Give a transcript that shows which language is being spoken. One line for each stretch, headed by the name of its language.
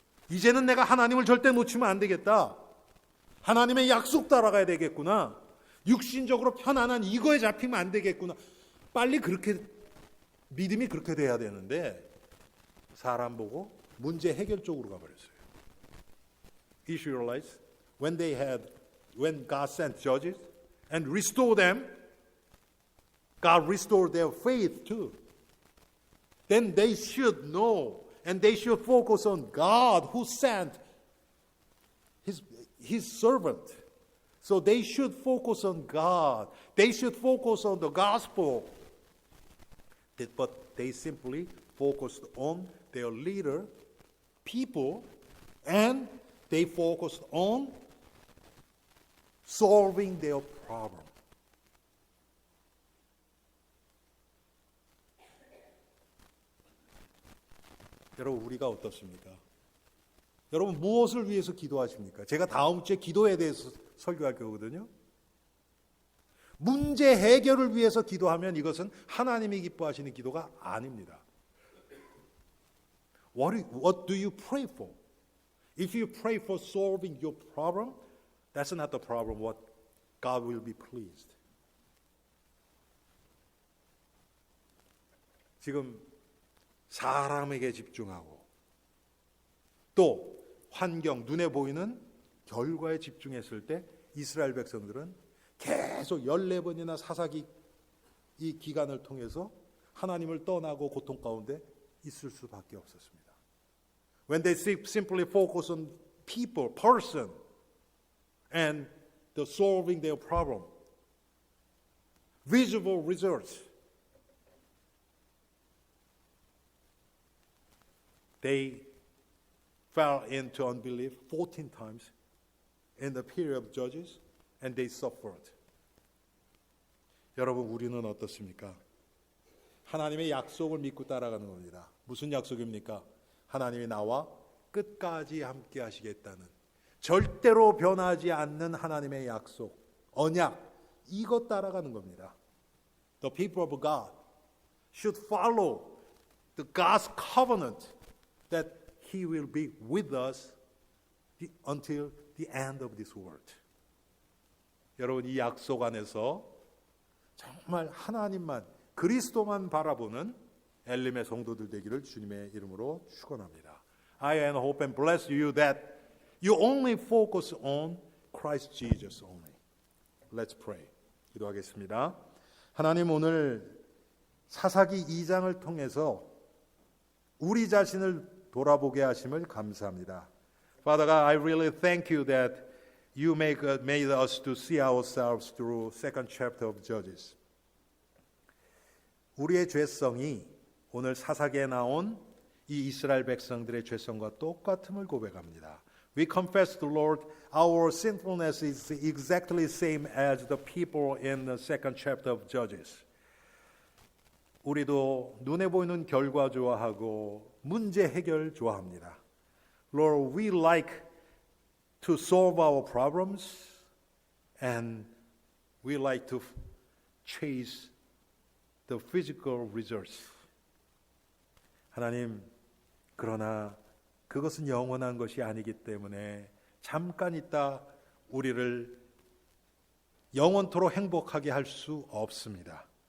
Korean: 이제는 내가 하나님을 절대 놓치면 안 되겠다. 하나님의 약속 따라가야 되겠구나. 육신적으로 편안한 이거에 잡히면 안 되겠구나. 빨리 그렇게 믿음이 그렇게 돼야 되는데 사람 보고 문제 해결 쪽으로 가버렸어요.
English: Israelites, when God sent judges and restored them, God restored their faith too. Then they should know and they should focus on God who sent His servant. So they should focus on God. They should focus on the gospel. But they simply focused on their leader, people, and they focused on solving their problem.
Korean: 여러분, 우리가 어떻습니까? 여러분, 무엇을 위해서 기도하십니까? 제가 다음 주에 기도에 대해서 설교할 거거든요. 문제 해결을 위해서 기도하면 이것은 하나님이 기뻐하시는 기도가 아닙니다.
English: What do you pray for? If you pray for solving your problem, that's not the problem what God will be pleased.
Korean: 지금 사람에게 집중하고 또 환경, 눈에 보이는 결과에 집중했을 때 이스라엘 백성들은 계속 14번이나 사사기 이 기간을 통해서 하나님을 떠나고 고통 가운데 있을 수밖에 없었습니다.
English: When they simply focus on people, person, and the solving their problem, visible results, they fell into unbelief 14 times in the period of Judges, and they suffered.
Korean: 여러분, 우리는 어떻습니까? 하나님의 약속을 믿고 따라가는 겁니다. 무슨 약속입니까? 하나님이 나와 끝까지 함께 하시겠다는 절대로 변하지 않는 하나님의 약속, 언약, 이것 따라가는 겁니다.
English: The people of God should follow the God's covenant that He will be with us until the end of this world.
Korean: 여러분, 이 약속 안에서 정말 하나님만, 그리스도만 바라보는 엘림의 성도들 되기를 주님의 이름으로 축원합니다.
English: I hope and bless you that you only focus on Christ Jesus only. Let's pray.
Korean: 기도하겠습니다. 하나님, 오늘 사사기 2장을 통해서 우리 자신을 돌아보게 하심을 감사합니다.
English: Father God, I really thank you that you made us to see ourselves through second chapter of Judges.
Korean: 우리의 죄성이 오늘 사사기에 나온 이 이스라엘 백성들의 죄성과 똑같음을 고백합니다.
English: We confess to Lord, our sinfulness is exactly same as the people in the second chapter of Judges.
Korean: 우리도 눈에 보이는 결과 좋아하고 문제 해결 좋아합니다.
English: Lord, we like to solve our problems and we like to chase the physical results.
Korean: 하나님, 그러나 그것은 영원한 것이 아니기 때문에 잠깐 있다 우리를 영원토록 행복하게 할 수 없습니다.